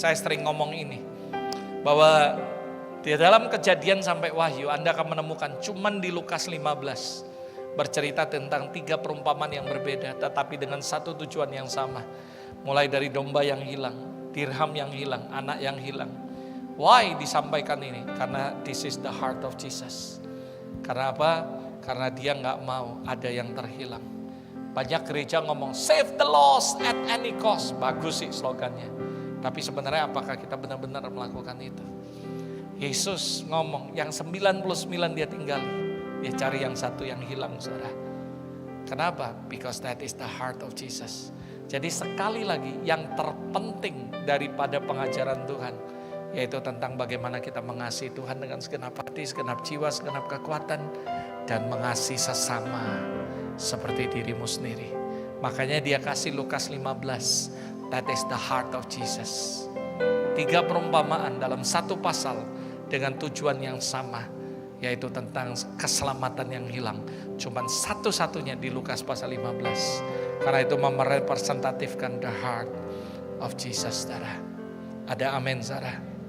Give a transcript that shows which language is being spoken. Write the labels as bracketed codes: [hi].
[id] Saya sering ngomong ini, bahwa di dalam Kejadian sampai Wahyu Anda akan menemukan cuman di Lukas 15 bercerita tentang 3 perumpamaan yang berbeda, tetapi dengan satu tujuan yang sama. Mulai dari domba yang hilang, dirham yang hilang, anak yang hilang. [en] Why [id] disampaikan ini? Karena [en] this is the heart of Jesus. [id] Karena apa? Karena dia gak mau ada yang terhilang. Banyak gereja ngomong [en] save the lost at any cost. [id] Bagus sih slogannya. Tapi sebenarnya apakah kita benar-benar melakukan itu? Yesus ngomong yang 99 dia tinggali. Dia cari yang satu yang hilang, saudara. Kenapa? [en] Because that is the heart of Jesus. [id] Jadi sekali lagi yang terpenting daripada pengajaran Tuhan, yaitu tentang bagaimana kita mengasihi Tuhan dengan segenap hati, segenap jiwa, segenap kekuatan, dan mengasihi sesama seperti dirimu sendiri. Makanya dia kasih Lukas 15. [en] That is the heart of Jesus. [id] 3 perumpamaan dalam satu pasal dengan tujuan yang sama, yaitu tentang keselamatan yang hilang. Cuman satu-satunya di Lukas pasal 15. Karena itu merepresentatifkan [en] the heart of Jesus, [id] saudara. Ada amin, saudara.